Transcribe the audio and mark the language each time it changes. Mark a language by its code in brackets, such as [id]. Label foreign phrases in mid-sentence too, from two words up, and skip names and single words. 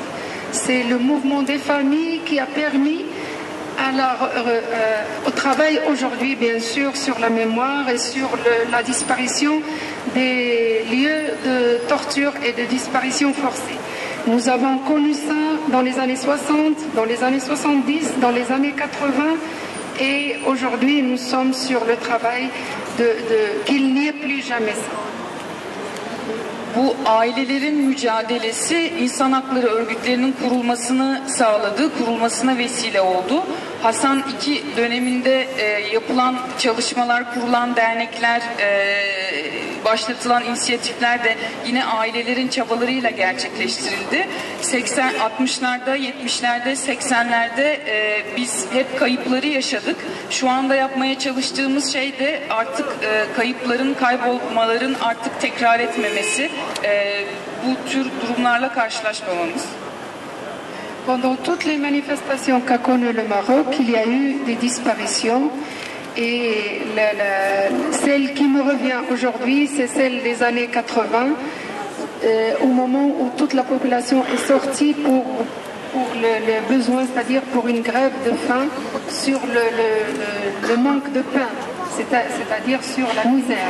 [fr] C'est le mouvement des familles qui a permis au travail aujourd'hui, bien sûr, sur la mémoire et sur la disparition des lieux de torture et de disparition forcée. Nous avons connu ça dans les années 60, dans les années 70, dans les années 80 et aujourd'hui nous sommes sur le travail qu'il n'y ait plus jamais ça. [tr] Bu ailelerin mücadelesi insan hakları örgütlerinin kurulmasını sağladı, kurulmasına vesile oldu. Hasan II döneminde yapılan çalışmalar, kurulan dernekler, başlatılan inisiyatifler de yine ailelerin çabalarıyla gerçekleştirildi. 60'larda, 70'lerde, 80'lerde biz hep kayıpları yaşadık. Şu anda yapmaya çalıştığımız şey de artık kayıpların, kaybolmaların artık tekrar etmemesi, bu tür durumlarla karşılaşmamamız. [fr] Pendant toutes les manifestations qu'a connues le Maroc, il y a eu des disparitions et celle qui me revient aujourd'hui, c'est celle des années 80, au moment où toute la population est sortie pour le besoin, c'est-à-dire pour une grève de faim sur le manque de pain, c'est-à-dire sur la misère.